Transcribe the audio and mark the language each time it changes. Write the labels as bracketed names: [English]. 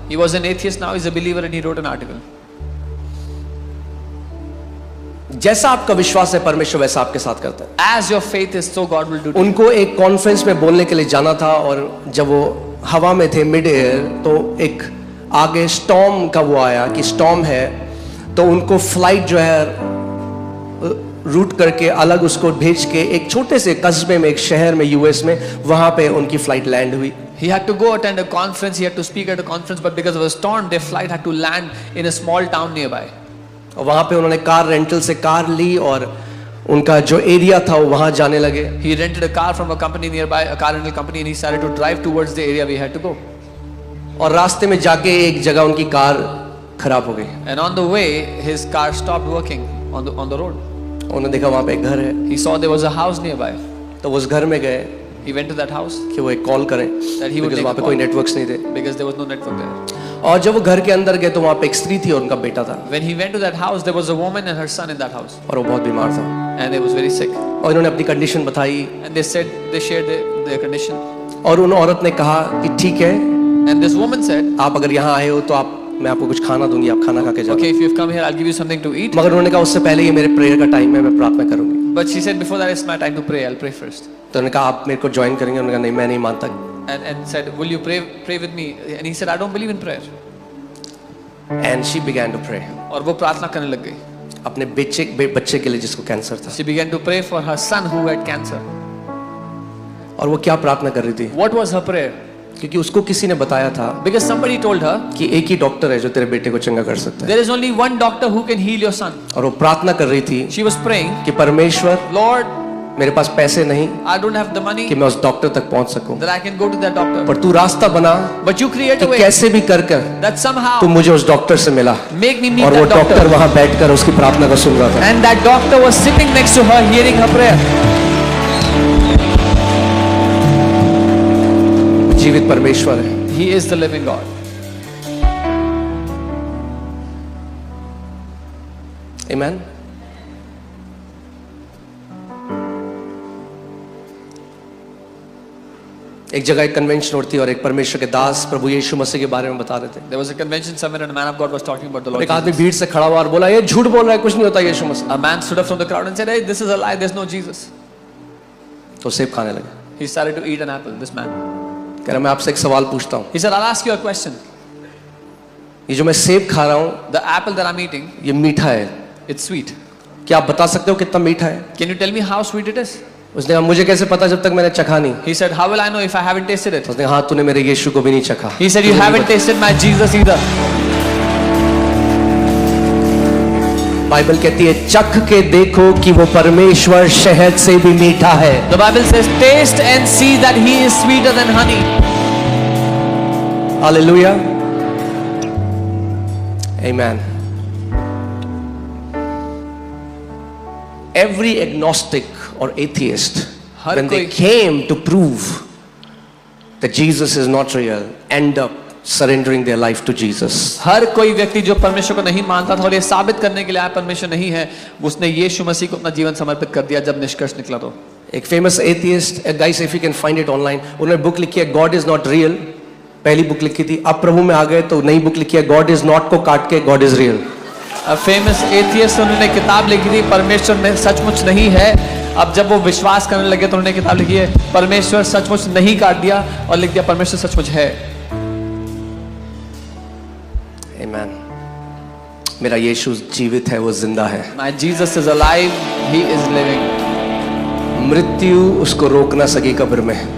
[English] He was an atheist, now he's a believer, and he wrote an article. [Hindi] जैसा आपका विश्वास है परमेश्वर वैसा आपके साथ करता है। [English] As your faith is, so God will do. [Hindi] उनको एक कॉन्फ्रेंस में बोलने के लिए जाना था, और जब वो हवा में थे मिड एयर, तो एक आगे स्टॉर्म का वो आया कि स्टॉर्म है, तो उनको फ्लाइट जो है रूट करके अलग उसको भेज के एक छोटे से कस्बे में, एक शहर में यूएस में, वहां पे उनकी फ्लाइट लैंड हुई। [English] He had to go attend a conference, he had to speak at a conference, but because of a storm, their flight had to land in a small town nearby. [Hindi] और वहां पे उन्होंने car rental से car ली और उनका जो area था वो वहां जाने लगे। [English] He rented a car from a company nearby, a car rental company, and he started to drive towards the area we had to go. [Hindi] और रास्ते में जाके एक जगह उनकी कार खराब हो गई। [English] And on the way, his car stopped working on the road. [Hindi] उन्होंने देखा वहां पे एक घर है, [English] He saw there was a house nearby. [Hindi] तो वो उस घर में गए [English] He went to that house [Hindi] कि वो एक कॉल करें, [English] that he would because take [Hindi] वहां [English] a [Hindi] पे [English] call, [Hindi] कोई नेटवर्क्स नहीं थे। [English] because there was no network there. [Hindi] और जब वो घर के अंदर गए तो वहां पे एक स्त्री थी और उनका बेटा था, [English] When he went to that house, there was a woman and her son in that house, [Hindi] और वो बहुत बीमार था। [English] and they was very sick. [Hindi] और इन्होंने अपनी कंडीशन बताई, [English] And they shared their condition. [Hindi] और उन औरत ने कहा कि ठीक है, [English] And this woman said, [Hindi] आप अगर यहाँ आए हो तो मैं आपको कुछ खाना दूंगी, आप खाना खा के जाओ। [English] okay, if you've come here, I'll give you something to eat. [Hindi] मगर उन्होंने कहा उससे पहले ये मेरे प्रेयर का टाइम है, मैं प्रार्थना करूंगी। [English] But she said, before that it's my time to pray, I'll pray first. [Hindi] तो उन्होंने कहा आप मेरे को ज्वाइन करेंगे? उन्होंने कहा नहीं, मैं नहीं मानता। [English] And said, will you pray with me? And he said, I don't believe in prayer. And she began to pray. [Hindi] और वो प्रार्थना करने लग गई अपने बच्चे के लिए जिसको कैंसर था। [English] She began to pray for her son who had cancer. [Hindi] और वो क्या प्रार्थना कर रही थी? [English] What was her prayer? [Hindi] क्योंकि उसको किसी ने बताया था [English] Because somebody told her [Hindi] कि एक ही डॉक्टर है जो तेरे बेटे को चंगा कर सकता है। [English] there is only one doctor who can heal your son. [Hindi] और वो प्रार्थना कर रही थी [English] She was praying, [Hindi] कि परमेश्वर, [English] Lord, [Hindi] मेरे पास पैसे नहीं [English] I don't have the money [Hindi] कि मैं उस डॉक्टर तक पहुंच सकूं, [English] that I can go to that doctor. [Hindi] पर तू रास्ता बना [English] But you create [Hindi] कि [English] a way [Hindi] कैसे भी कर कर [English] that somehow [Hindi] तू मुझे उस डॉक्टर से मिला। [English] make me meet [Hindi] और वो [English] that [Hindi] डॉक्टर [English] doctor. [Hindi] वहां बैठकर उसकी प्रार्थना को सुन रहा था। [English] And that doctor was sitting next to her, hearing her prayer. [Hindi] जीवित परमेश्वर है। [English] He is the living God. Amen. [Hindi] एक जगह एक कन्वेंशन होती थी और एक परमेश्वर के दास प्रभु यीशु मसीह के बारे में बता रहे थे। [English] There was a convention somewhere and a man of God was talking about the Lord [Hindi] एक आदमी [English] Jesus. [Hindi] भीड़ से खड़ा हुआ और बोला ये झूठ बोल रहा है, कुछ नहीं होता यीशु मसीह। [English] A man stood up from the crowd and said, hey, this is a lie, there's no Jesus. [Hindi] तो सेब खाने लगे। [English] He started to eat an apple, this man. [Hindi] कह रहा मैं आपसे एक सवाल पूछता हूँ, [English] He said, I'll ask you a question. [Hindi] ये जो मैं सेब खा रहा हूँ [English] The apple that I'm eating, [Hindi] ये मीठा है, [English] it's sweet. [Hindi] क्या आप बता सकते हो कितना मीठा है? [English] Can you tell me how sweet it is? [Hindi] उसने कहा मुझे कैसे पता जब तक मैंने चखा नहीं। [English] He said, how will I know if I haven't tasted it? [Hindi] उसने कहा तूने मेरे यीशु को भी नहीं चखा। [English] He said, you haven't tasted my Jesus either. [Hindi] Bible कहती है चख के देखो कि वो परमेश्वर शहद से भी मीठा है। [English] The Bible says, taste and see that he is sweeter than honey. [Hindi] Hallelujah, amen. [English] Every agnostic or atheist, when they came to prove that Jesus is not real, end up surrendering their life to Jesus. [Hindi] हर कोई व्यक्ति जो परमेश्वर को नहीं मानता था और ये साबित करने के लिए आया परमेश्वर नहीं है, उसने यीशु मसीह को अपना जीवन समर्पित कर दिया जब निष्कर्ष निकला। तो एक famous atheist, [English] guys if you can find it online, [Hindi] उन्होंने बुक लिखी है [English] God is not real, [Hindi] पहली बुक लिखी थी। अब प्रभु में आ गए तो नई बुक लिखी है [English] God is not [Hindi] को काट के [English] God is real। [Hindi] Famous atheist उन्होंने किताब लिखी थी परमेश्वर में सचमुच नहीं है। अब जब वो विश्वास करने लगे तो उन्होंने किताब लिखी है परमेश्वर सचमुच नहीं, काट दिया और लिख दिया परमेश्वर सचमुच है। आमेन। मेरा यीशु जीवित है, वो जिंदा है। [English] My Jesus is alive, he is living. [Hindi] मृत्यु उसको रोक ना सकी कब्र में,